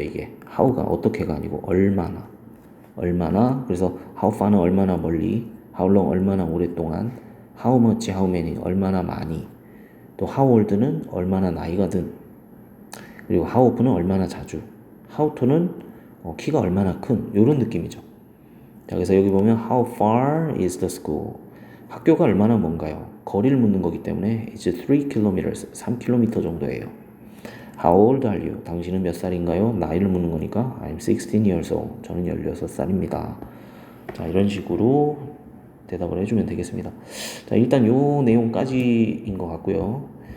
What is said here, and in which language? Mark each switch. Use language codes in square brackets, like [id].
[ko] 이게 how가 어떻게가 아니고 얼마나. 그래서 how far는 얼마나 멀리, how long 얼마나 오랫동안, how much, how many 얼마나 많이, 또 how old는 얼마나 나이가 든, 그리고 how often은 얼마나 자주, how tall는 키가 얼마나 큰, 요런 느낌이죠. 자, 그래서 여기 보면 [en] how far is the school? [ko] 학교가 얼마나 먼가요? 거리를 묻는 거기 때문에 it's 3 kilometers, 3km 정도예요. [en] How old are you? [ko] 당신은 몇 살인가요? 나이를 묻는 거니까 [en] I'm 16 years old. [ko] 저는 16살입니다. 자, 이런 식으로 대답을 해주면 되겠습니다. 자, 일단 요 내용까지인 것 같고요.